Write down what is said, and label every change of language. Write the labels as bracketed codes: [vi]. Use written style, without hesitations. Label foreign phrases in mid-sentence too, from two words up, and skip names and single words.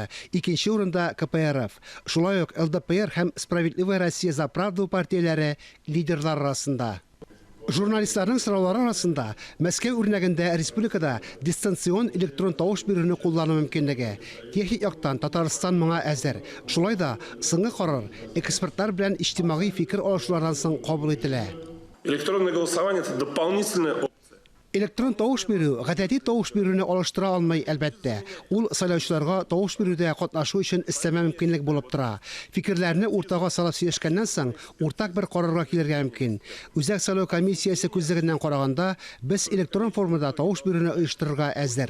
[tt] Икенче урында КПРФ. Шулай ук ЛДПР һәм Справедливая Россия за правду партияләре лидерлар арасында. Журналистларның сораулары арасында Мәскәү үрнәгендә республикада дистанцион электрон тавыш бирүне куллану мөмкинлеге. Техник яктан Татарстан моңа әзер. Шулай да соңгы карар экспертлар белән иҗтимагый фикер алышулардан соң кабул ителә. [ru] Электронное голосование – это дополнительное. [tt] Электрон тавыш бирү гадәти тавыш бирүне алыштыра алмый әлбәттә. Ул сайлаучыларга тавыш бирүдә катнашу өчен истәмә мөмкинлек булып тора. Фикерләрне уртага салып сөйләшкәннән соң уртак бер карарга килергә мөмкин. Үзәк сайлау комиссиясе күзлегеннән караганда, без электрон формада тавыш бирүне оештырырга әзер.